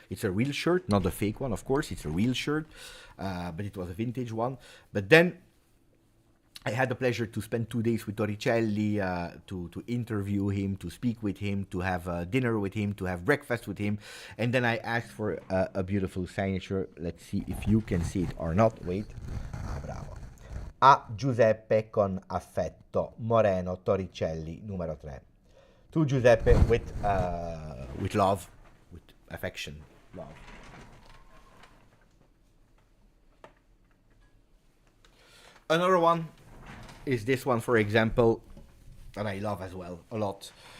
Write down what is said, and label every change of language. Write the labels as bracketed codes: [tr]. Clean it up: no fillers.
[en] It's a real shirt, not a fake one, of course. It's a real shirt, but it was a vintage one. But then I had the pleasure to spend 2 days with Torricelli, to interview him, to speak with him, to have dinner with him, to have breakfast with him. And then I asked for a beautiful signature. Let's see if you can see it or not. Wait. Bravo. [it] A Giuseppe con affetto, Moreno, Torricelli, numero 3. [en] To Giuseppe with love, with affection, love. Another one is this one, for example, that I love as well, a lot.